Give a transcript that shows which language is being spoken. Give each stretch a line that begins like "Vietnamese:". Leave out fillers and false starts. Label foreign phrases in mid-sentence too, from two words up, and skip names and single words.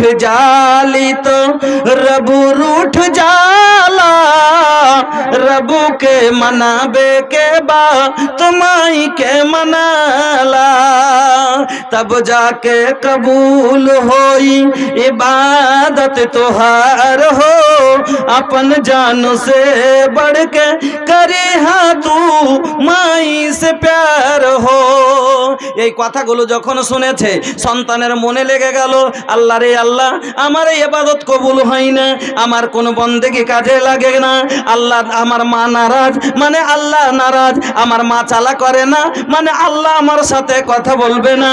Bhojpuri: जाली तो रबू रूठ जाला, रबू के मनाबे के बा तो माई के मनाला, तब जाके कबूल होई इबादत तोहार हो, अपन जान से बढ़ के करे हाँ तू माई से प्यार हो।
Bangla: এই কথাগুলো যখন শুনেছে সন্তানের মনে লেগে গেল, আল্লাহ রে আল্লাহ, আমার এই ইবাদত কবুল হয় না, আমার কোনো বন্দেগী কাজে লাগে না, আল্লাহ আমার মা নারাজ মানে আল্লাহ নারাজ, আমার মা চালা করে না মানে আল্লাহ আমার সাথে কথা বলবে না।